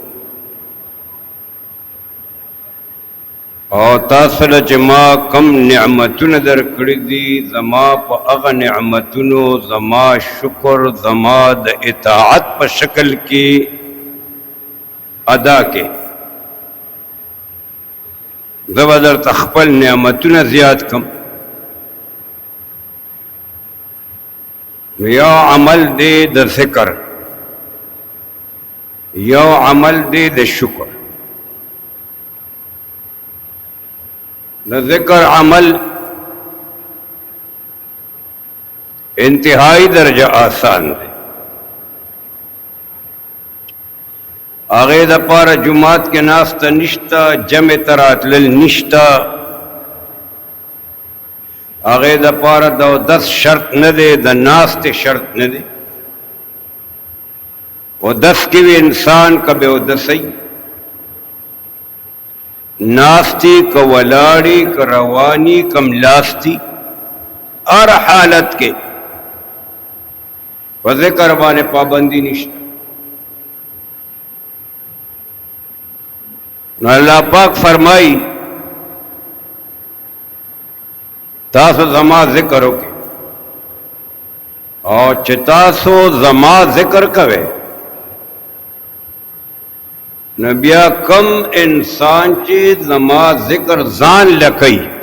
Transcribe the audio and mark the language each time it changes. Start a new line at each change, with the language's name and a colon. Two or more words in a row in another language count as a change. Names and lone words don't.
Pashto: او تاسو له چې ما کم نعمتونه درکړي دي زما په هغه نعمتونو زما شکر زما د اطاعت په شکل کې ادا کې زه به درته خپل نعمتونه زیات کم یو عمل دی د ذکر یو عمل دی د شکر د ذکر عمل انتہائی درجہ آسان دی هغې دپاره جماعت کې ناسته نشته جمع ته راتلل نشته هغې دپاره د اودس شرط نه دی د ناستې شرط نه دی اودس کې وي انسان که بې اودسۍ ناستی که ولاړی که روانی که ملاستی هر حالت کې په ذکر باندې پابندي نشته نو اللہ پاک فرمائی تاسو زما ذکر وکړئ او چې تاسو زما ذکر کوئ نو بیا کم انسان چې زما ذکر ځان لکئ